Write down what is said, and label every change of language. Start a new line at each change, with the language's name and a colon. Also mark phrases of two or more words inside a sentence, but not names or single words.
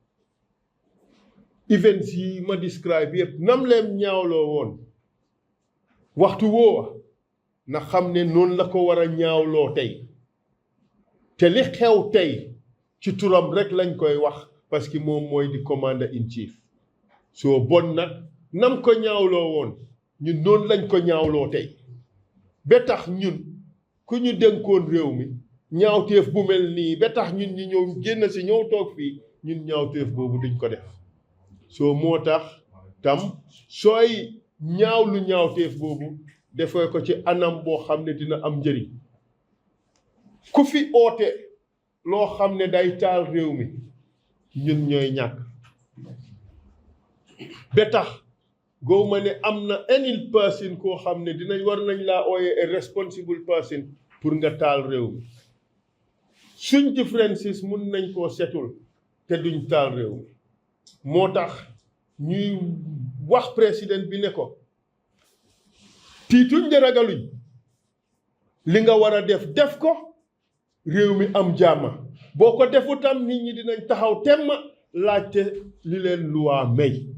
Wolof: events yi ma describe yëpp nam leen ñaawloo woon waxtu woowa na xam ne noonu la ko war a ñaawloo tey te li xew tey ci turam rek lañ koy wax parce que moom mooy di
English: commander in chief
Wolof: soo bon nag nam ko ñaawloo woon ñun noonu lañ ko ñaawloo tey ba tax ñun ku ñu dénkoon réew mi ñaawteef bu mel nii ba tax ñun ñi ñëw génn si ñëw toog fii ñun ñaawteef boobu duñ ko def soo moo tax tam sooy ñaawlu ñaawteef boobu defee ko ci anam boo xam ne dina am njëriñ ku fi oote loo xam ne day taal réew mi ñun ñooy ñàkk ba tax gow ma ne am na
English: any person
Wolof: koo xam ne dinañ war nañ laa ooyee a
English: responsible person
Wolof: pour nga taal réew mi suñ differences mun nañ koo setul te duñ taal réew mi moo tax ñuy wax président bi ne ko tiituñ de ragaluñ li nga war a def def ko réew mi am jàmma boo ko defu tam nit ñi dinañ taxaw temm laajte li leen luwaa may